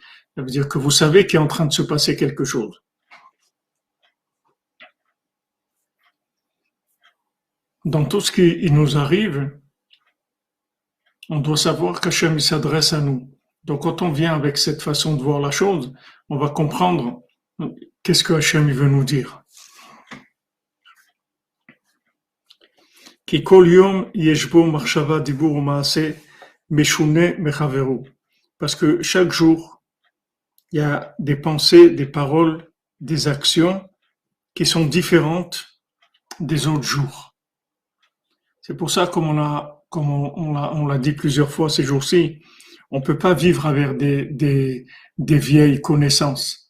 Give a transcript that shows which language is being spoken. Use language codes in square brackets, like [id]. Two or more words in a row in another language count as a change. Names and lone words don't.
[fr] Ça veut dire que vous savez qu'il est en train de se passer quelque chose. Dans tout ce qui nous arrive, on doit savoir qu'Hachem s'adresse à nous. Donc quand on vient avec cette façon de voir la chose, on va comprendre qu'est-ce que Hachem veut nous dire. [he] כי כל יום יש בו מחשבה דיבור ומעשה משונה מחבירו. [fr] Parce que chaque jour, il y a des pensées, des paroles, des actions qui sont différentes des autres jours. C'est pour ça, comme on l'a dit plusieurs fois ces jours-ci, on peut pas vivre avec des vieilles connaissances.